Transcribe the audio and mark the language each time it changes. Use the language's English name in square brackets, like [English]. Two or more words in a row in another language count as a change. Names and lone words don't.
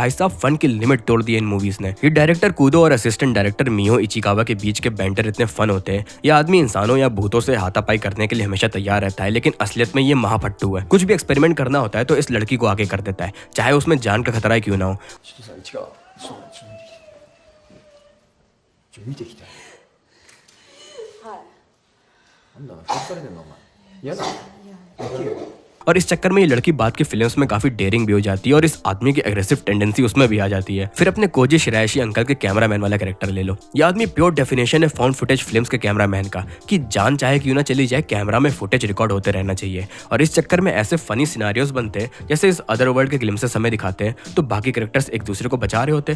[Hindi] भाई साहब फन की लिमिट तोड़ दी है इन मूवीज ने। ये डायरेक्टर कूदो और [English] assistant director [Hindi] मियो इचिकावा के बीच के बैंटर इतने फन होते हैं। ये आदमी इंसानों या भूतों से हाथापाई करने के लिए हमेशा तैयार रहता है, लेकिन असलियत में ये महापट्टू है। कुछ भी एक्सपेरिमेंट करना होता है तो इस लड़की को आगे कर देता है, चाहे उसमें जान का खतरा ही क्यों ना हो। [Japanese] なんだふっかれてんのお前嫌だ行けよ [Hindi] और इस चक्कर में ये लड़की बाद की फिल्म्स में काफी डेयरिंग भी हो जाती है और इस आदमी की [English] aggressive tendency [Hindi] उसमें भी आ जाती है। फिर अपने कोजी शिरायशी अंकल के कैमरामैन वाला कैरेक्टर ले लो। ये आदमी [English] pure definition [Hindi] है [English] found footage films [Hindi] के कैमरामैन का, कि जान चाहे क्यों ना चली जाए कैमरा में फुटेज रिकॉर्ड होते रहना चाहिए। और इस चक्कर में ऐसे [English] funny scenarios [Hindi] बनते हैं, जैसे इस [English] other world [Hindi] के ग्लिम्सेस हमें दिखाते हैं तो बाकी कैरेक्टर्स एक दूसरे को बचा रहे होते हैं।